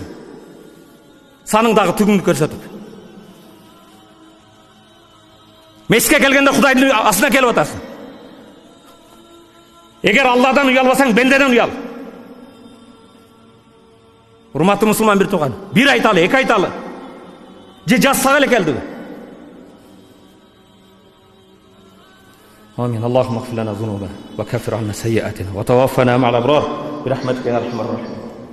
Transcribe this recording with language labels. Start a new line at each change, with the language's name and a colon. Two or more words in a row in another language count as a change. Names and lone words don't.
Kyrgyz: Саның дагы түгүңдү көрсөтүп. Мешітке келгенде Кудайдын астына келип атасың. Эгер Алладан уялбасаң, бендеден уял. Урматтуу мусулман бир тууган, бир айталы, эки айталы. Же жазсак эле келдиби? Аминь.
Arabic: اللهم اغفر لنا ذنوبنا وكفر عنا سيئاتنا وتوفنا مع الأبرار برحمتك يا أرحم الراحمين.